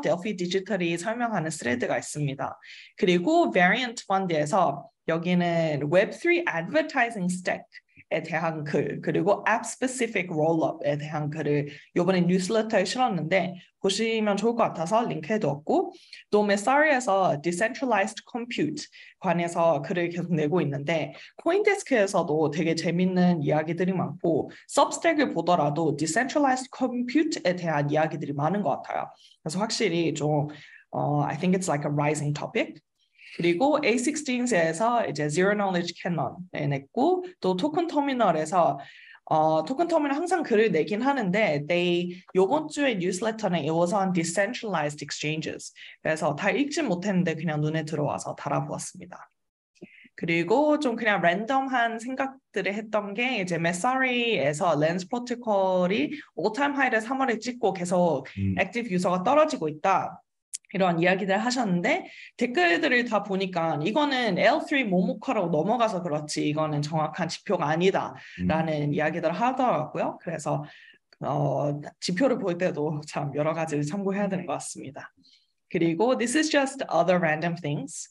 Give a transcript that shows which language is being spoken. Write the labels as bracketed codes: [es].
[ko] 델피 디지털이 설명하는 스레드가 있습니다. 그리고 variant fund에서 여기는 Web3 advertising stack에 대한 글, 그리고 app specific rolloup에 대한 글을 이번에 뉴스레터에 실었는데 보시면 좋을 것 같아서 링크해두었고, 또 메사리에서 decentralized compute 관해서 글을 계속 내고 있는데 코인데스크에서도 되게 재밌는 이야기들이 많고 substack을 보더라도 decentralized compute에 대한 이야기들이 많은 것 같아요. 그래서 확실히 좀 [en] I think it's like a rising topic. [ko] 그리고 A16에서 이제 Zero Knowledge Canon을 냈고 또 토큰 터미널에서 토큰 터미널 항상 글을 내긴 하는데 요번 주에 뉴스레터는 [en] it was on decentralized exchanges. [ko] 그래서 다 읽진 못했는데 그냥 눈에 들어와서 달아보았습니다. 그리고 좀 그냥 랜덤한 생각들을 했던 게 이제 메사리에서 렌즈 프로토콜이 all-time high를 3월에 찍고 계속 액티브 유저가 떨어지고 있다. 이런 이야기들 하셨는데 댓글들을 다 보니까 이거는 L3 모모카로 넘어가서 그렇지 이거는 정확한 지표가 아니다라는 이야기들을 하더라고요. 그래서 지표를 볼 때도 참 여러 가지를 참고해야 되는 것 같습니다. 그리고 [en] this is just other random things.